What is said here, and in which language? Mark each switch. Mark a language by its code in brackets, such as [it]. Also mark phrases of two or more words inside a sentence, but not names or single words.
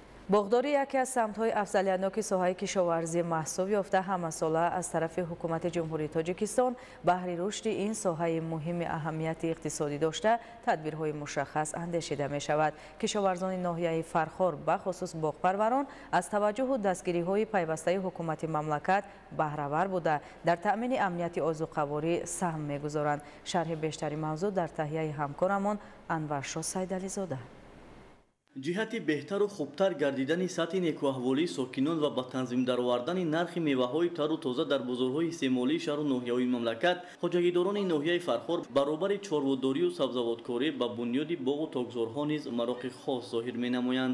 [tg] باغداری یکی از سمت‌های افضلیت‌ناک ساحه کشاورزی محسوب یافته همه‌ساله از طرف حکومت جمهوری تاجیکستان بهر رشد این ساحه مهم اهمیت اقتصادی داشته تدبیرهای مشخص اندیشیده می‌شود. کشاورزان ناحیه فرخار به خصوص باغپروران از توجه و دستگیری‌های پیوسته حکومت مملکت بهره‌ور بوده در تأمین امنیت آذوقه‌واری سهم می‌گذارند. شرح بیشتری موضوع در تهیه همکارمان انورشاه سیدعلیزاده. ҷиҳати беҳтару хубтар гардидани сатҳи некуаҳволии сокинон ва ба танзим даровардани нархи меваҳои тару тоза дар бозорҳои истеъмолии шаҳру ноҳияҳои мамлакат хоҷагидорони ноҳияи фархор баробари чорводорию сабзавоткорӣ ба бунёди боғу тогзорҳо низ мароқи хос зоҳир менамоянд.